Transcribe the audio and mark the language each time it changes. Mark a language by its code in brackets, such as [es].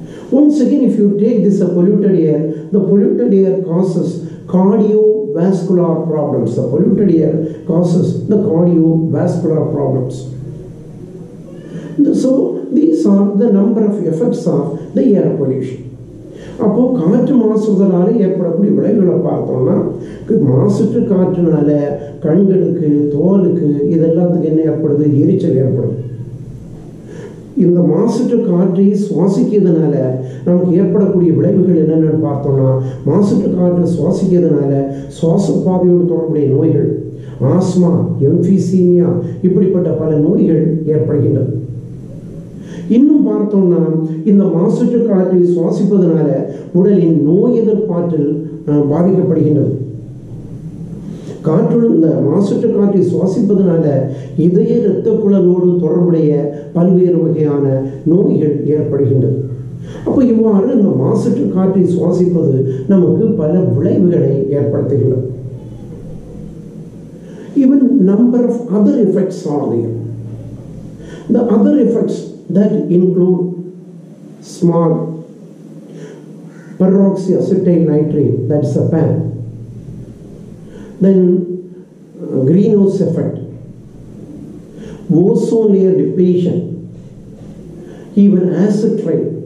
[en] Once again, if you take this polluted air, the polluted air causes cardiovascular problems. The polluted air causes the cardiovascular problems. So these are the number of effects of the air pollution. [ta] அப்போ காற்று மாசுதலால் ஏற்படக்கூடிய விளைவுகளை பார்த்தோம்னா, மாசுற்று காற்றுனால கண்களுக்கு, தோலுக்கு, இதெல்லாத்துக்கு என்ன ஏற்படுது? எரிச்சல் ஏற்படும். இந்த மாசுற்று காற்றை சுவாசிக்கிறதுனால நமக்கு ஏற்படக்கூடிய விளைவுகள் என்னென்னு பார்த்தோம்னா, மாசுற்று காற்று சுவாசிக்கிறதுனால சுவாச பாதையோடு தொடர்புடைய நோய்கள், ஆஸ்மா, எம்ஃபிசீமியா, இப்படிப்பட்ட பல நோய்கள் ஏற்படுகின்றன. இன்னும் பார்த்தோம்னா, இந்த மாசுற்று காற்றை சுவாசிப்பதனால உடலின் நோய் எதிர்ப்பாற்றல் பாதிக்கப்படுகின்றது. காற்றுடன் இந்த மாசுற்று காற்றை சுவாசிப்பதனால இதய இரத்த குழலோடு தொடர்புடைய பல்வேறு வகையான நோய்கள் ஏற்படுகின்றது. அப்போ இவ்வாறு இந்த மாசற்ற காற்றை சுவாசிப்பது நமக்கு பல விளைவுகளை ஏற்படுத்துகிறது. [en] Even number of other effects are there. The other effects that include smog, peroxyacetyl nitrate, that's a PAN, then greenhouse effect, ozone layer depletion, even acid rain.